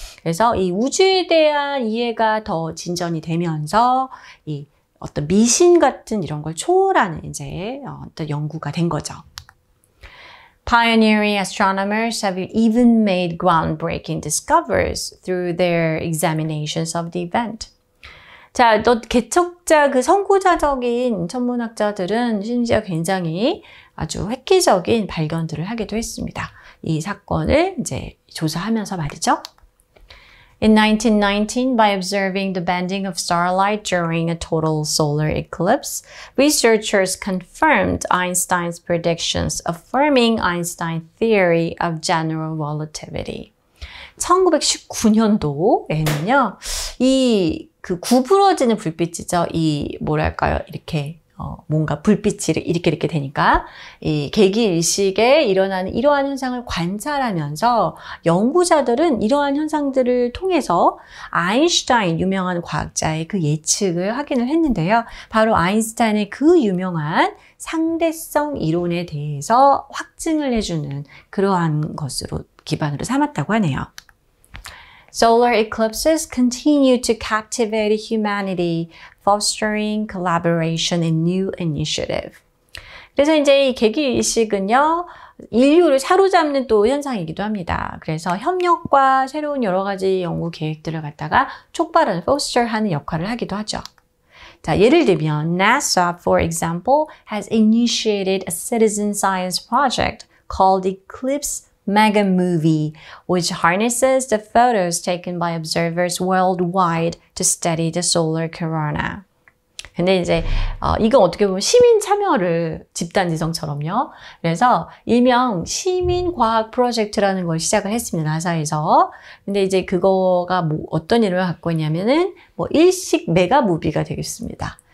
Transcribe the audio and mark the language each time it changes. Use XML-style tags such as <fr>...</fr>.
<ko>그래서 이 우주에 대한 이해가 더 진전이 되면서, 이 어떤 미신 같은 이런 걸 초월하는 이제 어떤 연구가 된 거죠.</ko> <en>Pioneering astronomers have even made groundbreaking discoveries through their examinations of the event.</en> <ko>자, 개척자, 선구자적인 천문학자들은 심지어 굉장히 아주 획기적인 발견들을 하기도 했습니다. 이 사건을 이제 조사하면서 말이죠.</ko> <en>In 1919, by observing the bending of starlight during a total solar eclipse, researchers confirmed Einstein's predictions, affirming Einstein's theory of general relativity.</en> <ko>1919년도에는요, 구부러지는 불빛이죠. 이렇게, 뭔가 불빛이 이렇게 되니까, 이 개기일식에 일어나는 이러한 현상을 관찰하면서 연구자들은 이러한 현상들을 통해서 아인슈타인, 유명한 과학자의 그 예측을 확인을 했는데요. 바로 아인슈타인의 그 유명한 상대성 이론에 대해서 확증을 해주는 그러한 것으로 기반으로 삼았다고 하네요.</ko> <en>Solar eclipses continue to captivate humanity, fostering collaboration and new initiative.</en> <ko>그래서 이제 이 개기일식은요, 인류를 사로잡는 또 현상이기도 합니다. 그래서 협력과 새로운 여러 가지 연구 계획들을 갖다가 촉발하는, foster하는 역할을 하기도 하죠. 자, 예를 들면</ko> <en>NASA, for example, has initiated a citizen science project called Eclipse Mega Movie, which harnesses the photos taken by observers worldwide to study the solar corona.</en> <ko>근데 이제 이건 어떻게 보면 시민 참여를 집단지성처럼요. 그래서 일명 시민 과학 프로젝트라는 걸 시작을 했습니다. 나사에서. 근데 이제 그거가 어떤 이름을 갖고 있냐면은 일식 메가 무비가 되겠습니다.</ko>